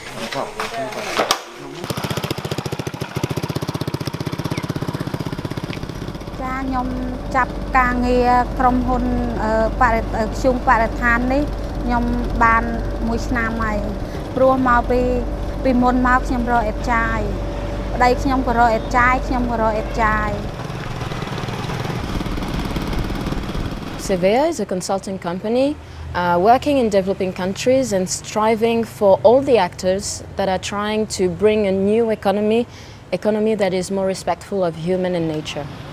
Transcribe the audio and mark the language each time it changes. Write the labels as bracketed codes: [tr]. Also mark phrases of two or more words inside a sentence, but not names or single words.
[km] ខ្ញុំចាប់ការងារក្រុមហ៊ុនខ្ញុំបរិស្ថាននេះខ្ញុំបានមួយឆ្នាំហើយព្រោះមកពីមុនមកខ្ញុំរកអេតចាយប្តីខ្ញុំក៏រកអេតចាយខ្ញុំក៏រកអេតចាយ [en] Sevea is a consulting company working in developing countries and striving for all the actors that are trying to bring a new economy that is more respectful of human and nature.